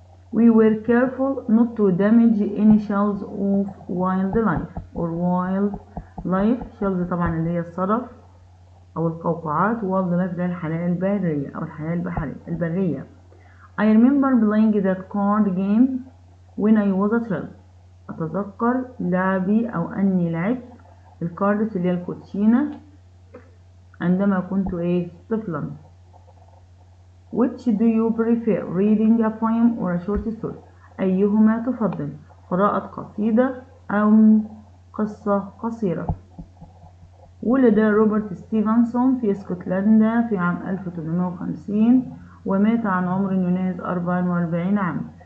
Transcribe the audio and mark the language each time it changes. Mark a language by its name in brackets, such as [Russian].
[English] We were careful not to damage any shells of wildlife or wildlife. [Arabic] shells طبعا اللي هي الصدف أو القوقعات. wildlife ده الحياة البرية أو الحياة البرية. [English] I remember playing that card game when I was a child. [Arabic] أتذكر لعبي أو أني لعبت الكاردز اللي هي الكوتشينة عندما كنت طفلا. [English] Which do you prefer, reading a poem or a short story? [Arabic] أيهما تفضل، قراءة قصيدة أو قصة قصيرة؟ ولد روبرت ستيفنسون في اسكتلندا في عام 1850 ومات عن عمر يناهز 44 عام.